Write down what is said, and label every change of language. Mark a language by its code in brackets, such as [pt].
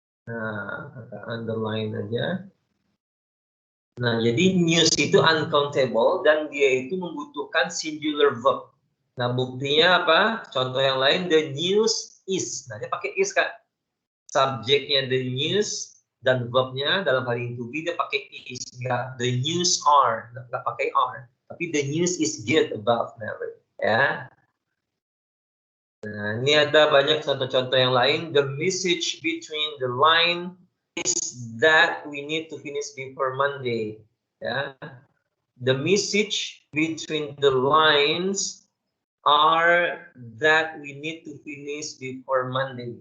[id] Nah, underline aja. Nah, jadi news itu uncountable dan dia itu membutuhkan singular verb. Nah, buktinya apa? Contoh yang lain, [en] the news is. [id] Nah, dia pakai is, Kak. Subjeknya the news dan verbnya dalam hal ini to be dia pakai is. Nggak, [en] the news are. [id] Nggak pakai are. [en] Tapi the news is good about Mary. [id] Ya. Nah, ini ada banyak contoh-contoh yang lain. [en] The message between the line is that we need to finish before Monday. Ya. The message between the lines are that we need to finish before Monday.